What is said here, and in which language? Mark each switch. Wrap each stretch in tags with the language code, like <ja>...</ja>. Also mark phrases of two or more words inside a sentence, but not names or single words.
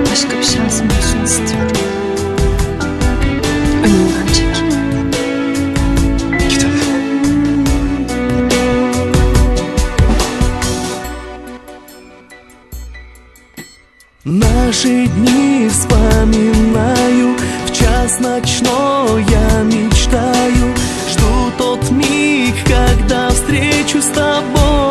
<tr>başka bir şansım olsun istiyorum. Önümden çek. Git hadi.</tr> <ru>Наши дни вспоминаю, в час ночной я мечтаю. Жду тот миг, когда встречу с тобой.</ru>